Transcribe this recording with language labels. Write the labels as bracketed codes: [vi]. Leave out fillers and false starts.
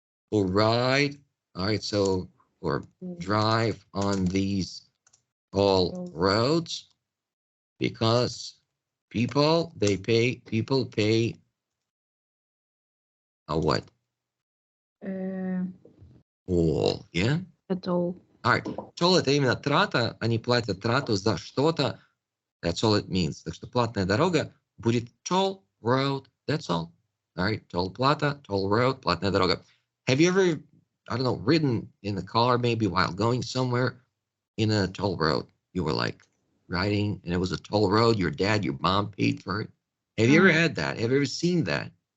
[en] Who ride, all right, so, or drive on these toll roads, because people pay a what? Toll, yeah? A toll. All right, [ru] toll — это именно трата, они платят трату за что-то. [en] That's all it means. [ru] Так что платная дорога будет toll road. [en] That's all. All right, toll plata, toll road, [ru] платная дорога. [en] Have you ever, I don't know, ridden in the car maybe while going somewhere in a toll road? You were like riding and it was a toll road. Your dad, your mom paid for it. Have you ever had that? Have you ever seen that?